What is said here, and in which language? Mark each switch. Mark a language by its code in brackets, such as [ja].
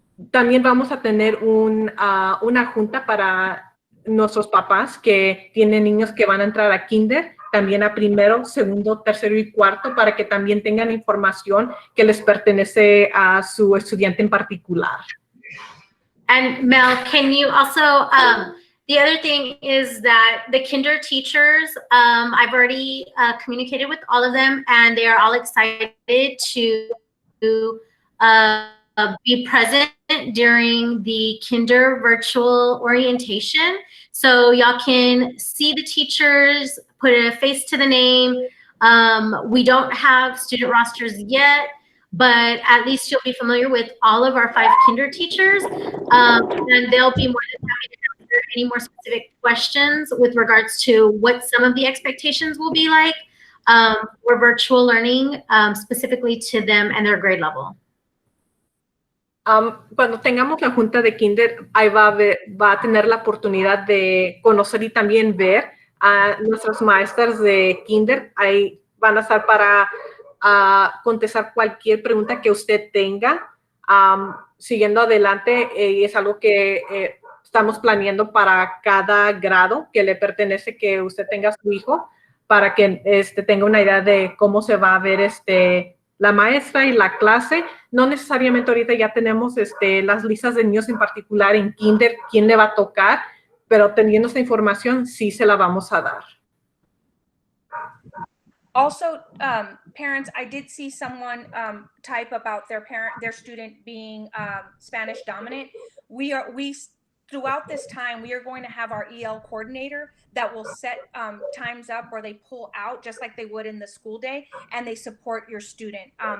[es] También vamos a tener una junta para nuestros papás que tienen niños que van a entrar a kinder, también a primero, segundo, tercero y cuarto, para que también tengan información que les pertenece a su estudiante en particular. [en] And Mel, can you also, the other thing is that the kinder teachers, I've already communicated with all of them and they are all excited to be present during the kinder virtual orientation. So y'all can see the teachers, put a face to the name. We don't have student rosters yet, but at least you'll be familiar with all of our 5 kinder teachers, and they'll be more than happy to answer any more specific questions with regards to what some of the expectations will be like for virtual learning, specifically to them and their grade level. [es] Cuando tengamos la junta de kinder, ahí va a tener la oportunidad de conocer y también ver a nuestras maestras de kinder. Ahí van a estar para contestar cualquier pregunta que usted tenga. Siguiendo adelante, es algo que estamos planeando para cada grado que le pertenece que usted tenga a su hijo, para que tenga una idea de cómo se va a ver la maestra y la clase. No necesariamente ahorita ya tenemos las listas de niños en particular en kinder, quién le va a tocar, pero teniendo esta información sí se la vamos a dar. [en] Also, parents, I did see someone type about their student being Spanish dominant. Throughout this time, we are going to have our EL coordinator that will set times up where they pull out just like they would in the school day, and they support your student.